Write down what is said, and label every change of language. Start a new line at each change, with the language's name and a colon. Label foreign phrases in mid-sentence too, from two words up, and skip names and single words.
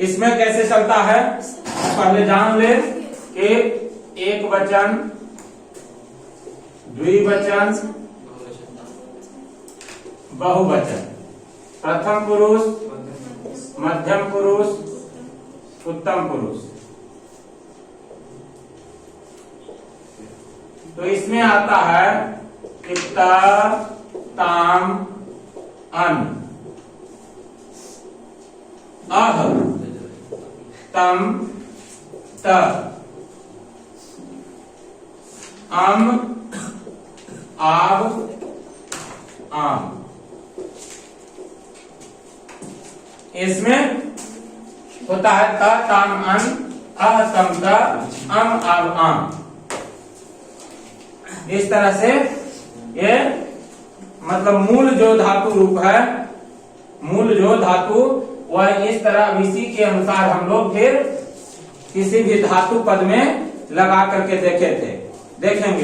Hindi: इसमें कैसे चलता है पहले जान ले कि एक वचन, द्विवचन, बहुवचन, प्रथम पुरुष, मध्यम पुरुष, उत्तम पुरुष। तो इसमें आता है ता, ताम, अन, अह, तम, त, अम, आव,
Sanskrit: आम।
Hindi: इसमें होता है त, ताम, अन, अह, तम, त, अम, आव,
Sanskrit: आम।
Hindi: इस तरह से ये मतलब मूल जो धातु रूप है, मूल जो धातु वह इस तरह इसी के अनुसार हम लोग फिर किसी भी धातु पद में लगा करके देखेंगे।